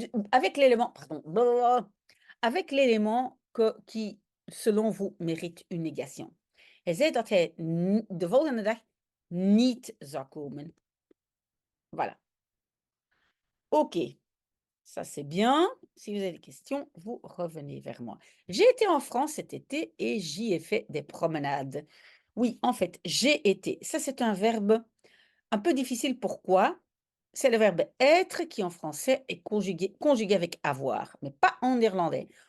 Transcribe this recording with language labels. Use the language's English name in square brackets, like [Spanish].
[French] avec l'élément... Pardon. Avec l'élément qui, selon vous, mérite une négation. [Dutch] Hij zei dat hij de volgende dag niet zou komen. [French] Voilà. OK. Ça, c'est bien. Si vous avez des questions, vous revenez vers moi. J'ai été en France cet été et j'y ai fait des promenades. Oui, en fait, j'ai été. Ça, c'est un verbe un peu difficile. Pourquoi? C'est le verbe être qui, en français, est conjugué avec avoir, mais pas en néerlandais.